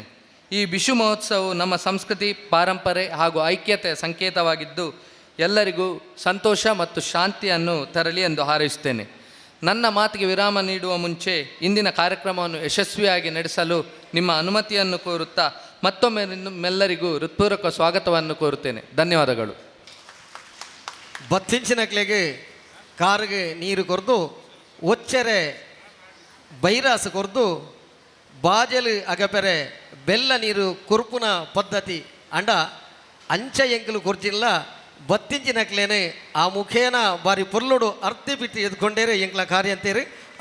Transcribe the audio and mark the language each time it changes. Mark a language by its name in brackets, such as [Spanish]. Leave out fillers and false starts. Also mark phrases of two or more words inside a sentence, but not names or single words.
[Kannada] ಈ ಬಿಷು ಮಹೋತ್ಸವವು ನಮ್ಮ ಸಂಸ್ಕೃತಿ, ಪಾರಂಪರೆ ಹಾಗೂ ಐಕ್ಯತೆಯ ಸಂಕೇತವಾಗಿದ್ದು ಎಲ್ಲರಿಗೂ ಸಂತೋಷ ಮತ್ತು ಶಾಂತಿಯನ್ನು ತರಲಿ ಎಂದು ಹಾರೈಸುತ್ತೇನೆ. ನನ್ನ ಮಾತಿಗೆ ವಿರಾಮ ನೀಡುವ ಮುಂಚೆ ಇಂದಿನ ಕಾರ್ಯಕ್ರಮವನ್ನು ಯಶಸ್ವಿಯಾಗಿ ನಡೆಸಲು ನಿಮ್ಮ ಅನುಮತಿಯನ್ನು ಕೋರುತ್ತಾ ಮತ್ತೊಮ್ಮೆ ನಿಮ್ಮೆಲ್ಲರಿಗೂ ಹೃತ್ಪೂರ್ವಕ ಸ್ವಾಗತವನ್ನು ಕೋರುತ್ತೇನೆ. ಧನ್ಯವಾದಗಳು. [Tulu] ಬತ್ತಿಂಚಿನಕ್ಲೆಗೆ ಕಾರಿಗೆ ನೀರು ಕೊರ್ದು ಒಚ್ಚೆರೆ ಬೈರಾಸ ಕೊರ್ದು ಬಾಜಲು ಅಗಪೆರೆ ಬೆಲ್ಲ ನೀರು ಕುರ್ಪುನ ಪದ್ಧತಿ ಅಂಡ ಅಂಚ ಎಂಕಲು ಕೊರ್ಚಿಲ್ಲ ಬತ್ತಿಂಚಿನಕ್ಲೇನೆ ಆ ಮುಖೇನ ಬಾರಿ ಪೊರ್ಲುಡು ಅರ್ತಿ ಬಿಟ್ಟು ಎದ್ಕೊಂಡೇರೆ ಎಂಕ್ಲ ಕಾರ್ಯ ಅಂತೇರಿ